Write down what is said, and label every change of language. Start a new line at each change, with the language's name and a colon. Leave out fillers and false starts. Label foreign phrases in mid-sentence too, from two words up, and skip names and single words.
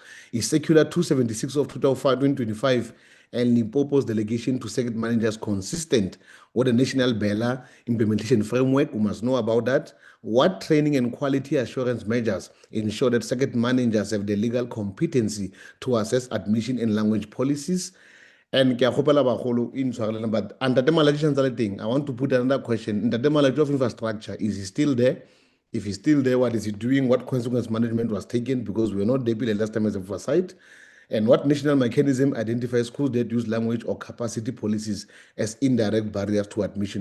English: Is Circular 276 of 2025 and Limpopo's delegation to circuit managers consistent with the National Bella implementation framework? We must know about that. What training and quality assurance measures ensure that circuit managers have the legal competency to assess admission and language policies?
Northern Sotho: And ke a kgopela bagolo e ntshwareleng, but Ntate Maladi tshwantse a le teng.
English: I want to put another question. Ntate Maladi of infrastructure, is he still there? If he's still there, what is he doing? What consequence management was taken? Because we were not there the last time as oversight. And what national mechanism identifies schools that use language or capacity policies as indirect barriers to admission?